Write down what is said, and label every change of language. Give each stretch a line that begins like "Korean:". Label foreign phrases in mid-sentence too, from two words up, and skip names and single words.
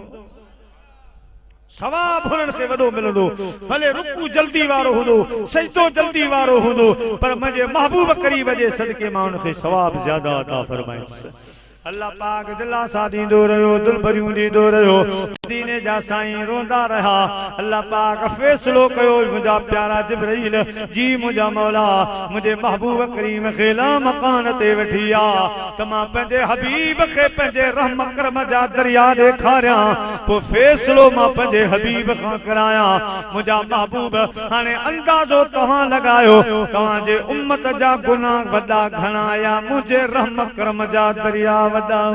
Sindhi: सवाब हुननि खे वॾो मिलंदो भले रुकू जल्दी वारो हूंदो सजदो जल्दी वारो हूंदो पर मुंहिंजे महबूब करीब जे सदके मां उन खे सवाब ज्यादा अता फरमाईंदुसि अल्लाह पाक दिलासा दींदो रहो दिल भरियूं दींदो रहो मदीने जा साईं रोंदा रहा अल्लाह पाक फैसलो कयो मुंहिंजा प्यारा जिब्राइल जी मुंहिंजा मौला मुंहिंजे महबूब करीम खे
Arabic: لا مكان
Sindhi: ते वठी आ त मां पंहिंजे हबीब खे पंहिंजे रहम करम जा दरिया ॾेखारियां पोइ फैसलो मां पंहिंजे हबीब खां करायां मुंहिंजा महबूब हाणे अंदाज़ो तव्हां लॻायो तव्हांजे उम्मत जा गुनाह वॾा घणा या मुंहिंजे रहम करम जा दरिया वॾा